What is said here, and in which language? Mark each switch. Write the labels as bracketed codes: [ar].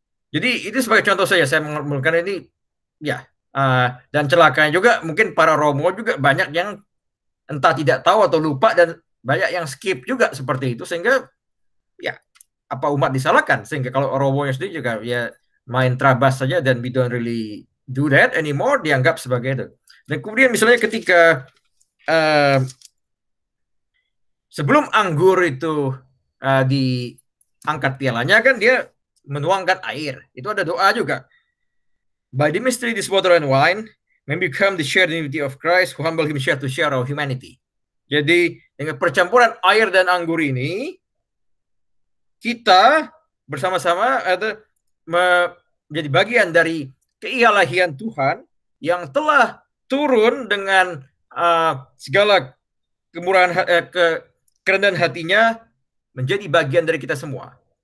[id] Jadi itu sebagai contoh saya menggunakan ini ya. Dan celakanya juga mungkin para Romo juga banyak yang entah tidak tahu atau lupa dan banyak yang skip juga seperti itu sehingga ya apa umat disalahkan sehingga kalau Romonya sendiri juga ya main terabas saja dan [en] we don't really do that anymore [id] dianggap sebagai itu. Dan kemudian misalnya ketika sebelum anggur itu diangkat pialanya kan dia menuangkan air. Itu ada doa juga. [en] By the mystery this water and wine may become the shared divinity of Christ who humble himself to share our humanity. [id] Jadi dengan percampuran air dan anggur ini kita bersama-sama menjadi bagian dari keilahian Tuhan yang telah turun dengan segala kemurahan kerendahan hatinya menjadi bagian dari kita semua.